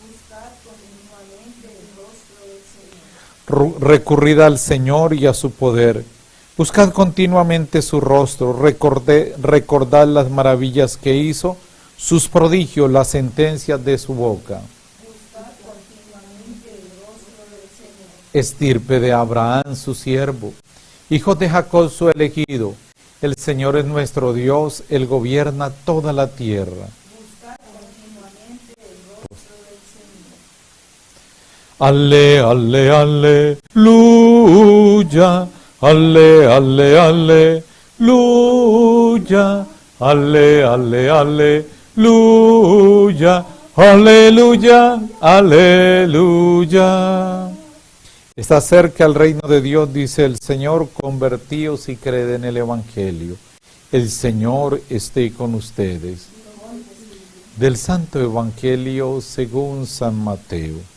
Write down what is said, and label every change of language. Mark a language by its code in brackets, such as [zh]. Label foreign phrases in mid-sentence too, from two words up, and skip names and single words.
[es] Recurrid al Señor y a su poder, buscad continuamente su rostro, recordad las maravillas que hizo, sus prodigios, las sentencias de su boca. Estirpe de Abraham su siervo, hijo de Jacob su elegido, el Señor es nuestro Dios, Él gobierna toda la tierra. Ale, ale, aleluya, ale, ale, aleluya, ale, ale, aleluya, aleluya, aleluya. Está cerca el reino de Dios, dice el Señor, convertíos y creed en el Evangelio. El Señor esté con ustedes. Del Santo Evangelio según San Mateo.